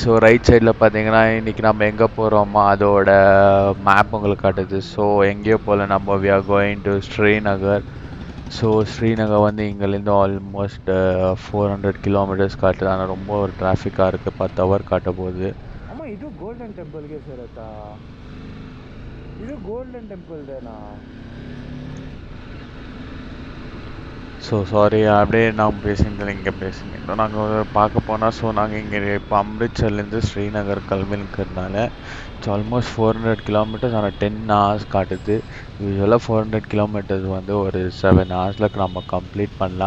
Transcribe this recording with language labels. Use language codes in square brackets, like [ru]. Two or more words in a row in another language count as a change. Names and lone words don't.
[ta] ஸோ [en] right side [ta] பார்த்தீங்கன்னா இன்றைக்கி நம்ம எங்கே போகிறோமோ அதோட மேப் உங்களுக்கு காட்டுது. ஸோ எங்கேயோ போல் நம்ம [en] we are going to [ta] ஸ்ரீநகர். ஸோ ஸ்ரீநகர் வந்து இங்கேருந்து [en] almost 400 kilometers [ta] காட்டுது. ஆனால் ரொம்ப ஒரு டிராஃபிக்காக இருக்குது. 10 ஹவர் காட்ட போகுது. ஆமாம், இது கோல்டன் டெம்பிள்ಗೆ ಸೇರುತ್ತಾ? [kn] ಇದು ಗೋಲ್ಡನ್ ಟೆಂಪಲ್ದೇನಾ? [ta] ஸோ சாரி, அப்படியே நான் பேசியிருந்தேன், இங்கே பேசியிருந்தோம். நாங்கள் பார்க்க போனால் நாங்கள் இங்கே இப்போ அம்ரித்சர்லேருந்து ஸ்ரீநகர் கிளம்பிக்கிறதுனால [en] it's almost 400 kilometers. [ta] ஆனால் 10 ஹவர்ஸ் காட்டுது. யூஸ்வலாக 400 கிலோமீட்டர்ஸ் வந்து ஒரு 7 ஹவர்ஸில் நம்ம கம்ப்ளீட் பண்ணலாம்.